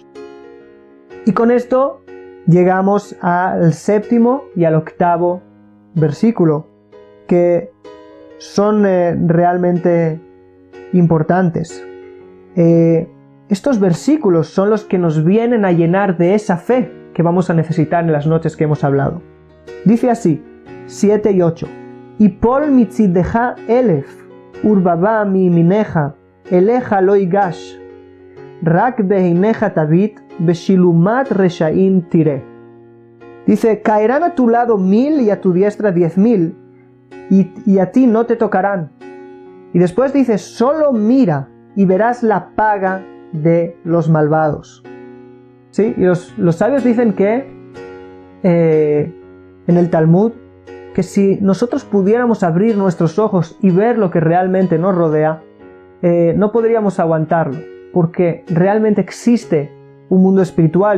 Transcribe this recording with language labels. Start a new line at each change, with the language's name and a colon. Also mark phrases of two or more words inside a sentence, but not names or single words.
Spanish: Y con esto llegamos al 7º y al 8º versículo, que son realmente importantes. Estos versículos son los que nos vienen a llenar de esa fe que vamos a necesitar en las noches que hemos hablado. Dice así, 7 y 8.
Hebrew: יפל מצדך אלף ורבבה מימינך אליך לא יגש רק בעיניך תביט ושלמת רשעים תראה.
Spanish: Dice, caerán a tu lado 1000 y a tu diestra 10.000, y a ti no te tocarán. Y después dice, solo mira y verás la paga de los malvados. ¿Sí? Y los sabios dicen que en el Talmud, que si nosotros pudiéramos abrir nuestros ojos y ver lo que realmente nos rodea, no podríamos aguantarlo, porque realmente existe un mundo espiritual.